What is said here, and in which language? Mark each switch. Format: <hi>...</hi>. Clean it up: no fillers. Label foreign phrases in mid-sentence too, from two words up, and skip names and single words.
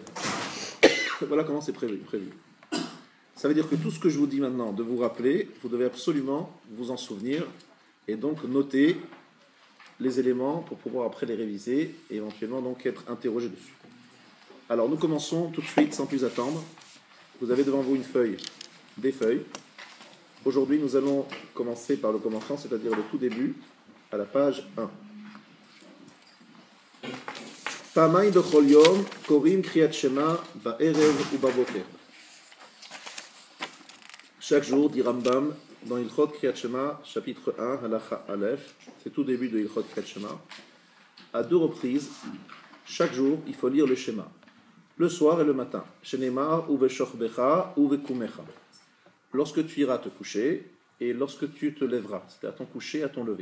<fr>Voilà comment c'est prévu. Ça veut dire que tout ce que je vous dis maintenant, de vous rappeler, vous devez absolument vous en souvenir et donc noter les éléments pour pouvoir après les réviser et éventuellement donc être interrogé dessus. Alors nous commençons tout de suite sans plus attendre. Vous avez devant vous une feuille, des feuilles. Aujourd'hui nous allons commencer par le commencement, c'est-à-dire le tout début, à la page 1.</fr> <he>פעמיים בכל יום קורין קריאת שמע בערב ובבוקר.</he> <fr>Chaque jour, dit Rambam, dans Ilchot Kriyat Shema, chapitre 1,</fr> <he>הלכה אלף,</he> <fr>c'est tout début de Ilchot Kriyat Shema, à 2 reprises, chaque jour, il faut lire le Shema, le soir et le matin.</fr> <he>שנאמר ובשכבך ובקומך.</he> <fr>Lorsque tu iras te coucher et lorsque tu te lèveras, c'est à ton coucher, à ton lever.</fr>